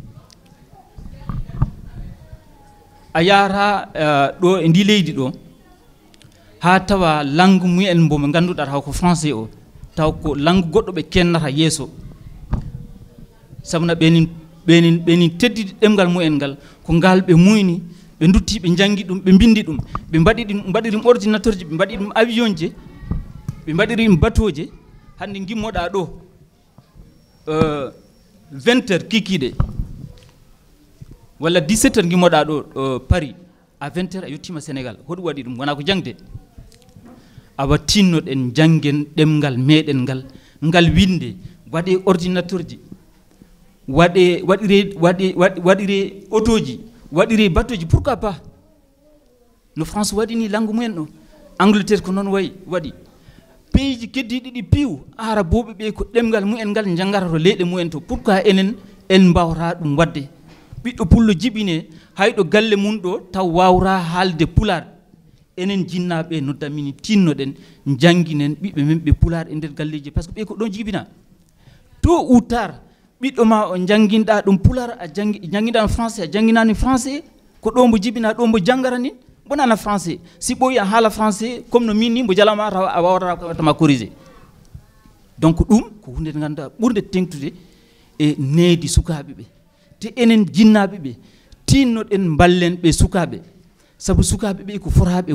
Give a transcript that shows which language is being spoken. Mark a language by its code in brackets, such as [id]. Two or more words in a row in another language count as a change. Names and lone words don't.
[ff] a yahata ɗo e ndi leydi ɗo ha tawa langue mumen mbomo ganduɗa taw ko français o taw ko langue goɗɗo ɓe kennata yeeso sabuna ɓenin teddidi ɗemgal mumen ngal ko ngal ɓe muyni ɓe dutti ɓe jangi ɗum ɓe bindi ɗum ɓe mbaɗiri ɗum ordinateur ji ɓe mbaɗi ɗum avion je ɓe mbaɗiri ɗum bateau je hande gimmoɗa ɗo 20 heures kikiɗe walla 17 heures gimmoɗa ɗo Paris à 20 heures a yettima Sénégal hoɗum waɗi ɗum wona ko jangde awa tinnoɗen janggen ɗemgal meɗen ngal winde waɗe ordinateur ji waɗire auto ji waɗire bateau ji [fr] pourquoi pas [ff] no France waɗini langue mumen ɗo Angleterre ko noon waɗi pays ji keddiɗi ɗi piiw araboɓe ɓe ko ɗemgal mumen ngal jangata to leyɗe mumen to pourquoi enen en mbawra ɗum wadde ɓiɗɗo pullo jibine hayɗo galle mum ɗo taw wawra haalde pular enen jinnaɓe noddamini tinnoɗen jangguinen ɓiɓɓe men ɓe pular e nder galleji par ce que ɓe ko ɗon jibina [fr] to ou tard [ff] ɓiɗɗo ma o janguinɗa ɗum pular a janguinɗa français a janguinani français ko ɗo mbo jibina ɗo mbo janggara ni bonana français si ɓoyi a haala français comme no min ni mbo jalama taw a wawatama corrigé donc ɗum ko hunde nde ganduɗa ɓurde tengtude e needi sukaɓe ɓe te enen jinnaɓe ɓe tinnoɗen ballen ɓe sukaɓe sabu sukaɓe ɓe ko fotaɓe